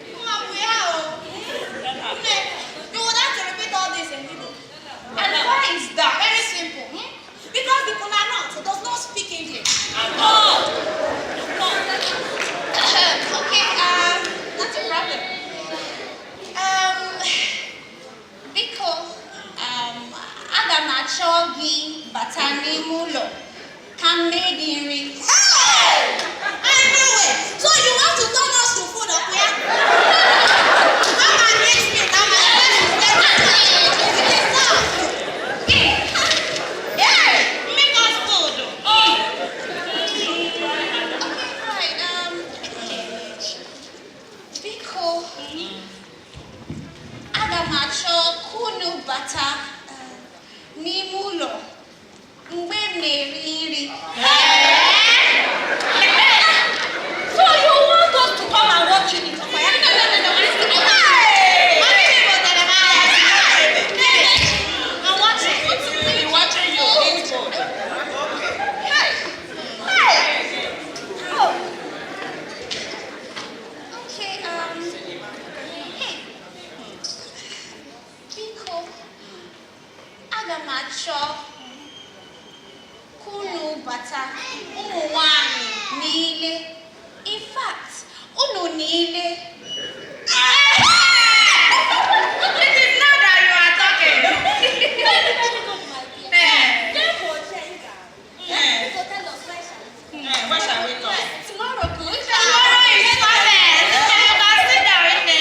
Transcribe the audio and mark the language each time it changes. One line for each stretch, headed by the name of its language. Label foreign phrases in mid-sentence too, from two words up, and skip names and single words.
English: You would have to repeat all this in Igbo. And why is that? Very simple. Because the Kulanot does not speak English. Okay, not a problem.
Igbo: Biko, aga m achọ gị bata n'ime ụlọ ka m mee gị nri.
English: Hey! I knew it. So you want to turn us to food up here? Come and mix me. I'm a make us food.
Igbo: Biko, aga m achọ kunu bata n'ime ụlọ mgbe m na-eri nri.
English: So you want us to come and watch you eat? No. I'm watching. You're watching your input. Okay, hey.
Igbo: Biko, aga m achọ kunu bata ụmụ nwanyị niile.
English: In fact,
Igbo: unu niile.
English: It is not that you are talking. Where shall we go? Tomorrow, good? Tomorrow is perfect. You can sit down in there.